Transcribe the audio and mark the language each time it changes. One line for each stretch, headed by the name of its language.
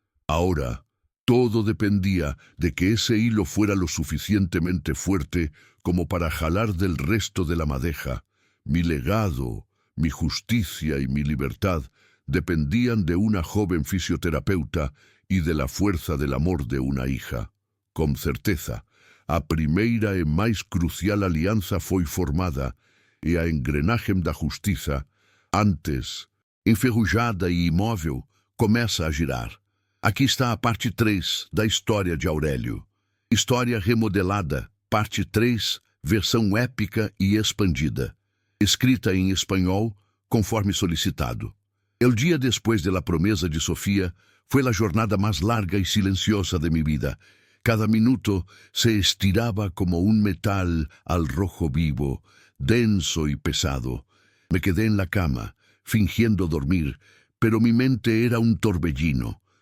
Spanish: Ahora, todo dependía de que ese hilo fuera lo suficientemente fuerte como para jalar del resto de la madeja, mi legado, Mi justicia y mi libertad dependían de una joven fisioterapeuta y de la fuerza del amor de una hija.
Portuguese: Com certeza, a primeira e mais crucial alianza foi formada e a engrenagem da justiça, antes enferrujada e imóvel, começa a girar. Aqui está a parte 3 da história de Aurélio. História remodelada, parte 3, versão épica e expandida. Escrita em espanhol, conforme solicitado.
Spanish: El día después de la promesa de Sofía fue la jornada más larga y silenciosa de mi vida. Cada minuto se estiraba como un metal al rojo vivo, denso y pesado. Me quedé en la cama, fingiendo dormir, pero mi mente era un torbellino.